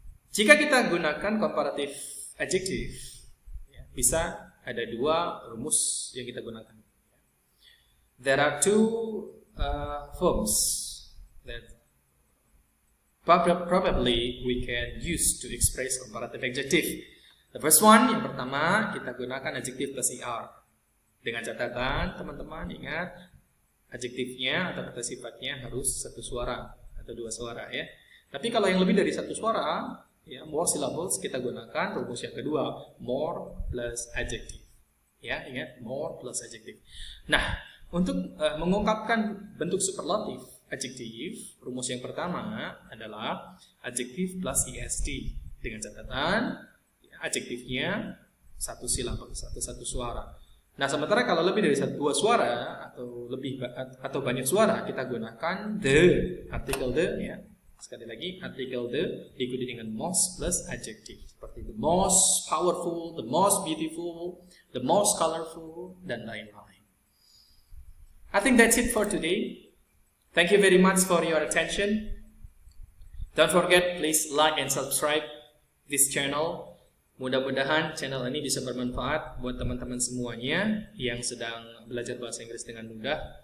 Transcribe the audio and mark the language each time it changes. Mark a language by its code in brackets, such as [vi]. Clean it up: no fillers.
[id] Jika kita gunakan comparative adjective, ya, bisa ada 2 rumus yang kita gunakan. [en] There are 2 forms that probably we can use to express comparative adjective. The first one, [id] yang pertama, kita gunakan [en] adjective plus er. [id] Dengan catatan, teman-teman ingat, adjektifnya atau kata sifatnya harus 1 suara atau 2 suara ya. Tapi kalau yang lebih dari 1 suara, ya, [en] more syllables, [id] kita gunakan rumus yang kedua, [en] more plus adjective. [id] Ya, ingat, [en] more plus adjective. [id] Nah, untuk mengungkapkan bentuk superlatif adjektif, rumus yang pertama adalah adjektif plus est. Dengan catatan, ya, adjektifnya 1 syllable, satu suara. Nah, sementara kalau lebih dari 2 suara atau banyak suara, kita gunakan the, artikel the, ya. Sekali lagi, artikel the diikuti dengan [en] most plus adjective. [id] Seperti [en] the most powerful, the most beautiful, the most colorful, [id] dan lain-lain. [en] I think that's it for today. Thank you very much for your attention. Don't forget, please like and subscribe this channel. [id] Mudah-mudahan channel ini bisa bermanfaat buat teman-teman semuanya yang sedang belajar bahasa Inggris dengan mudah.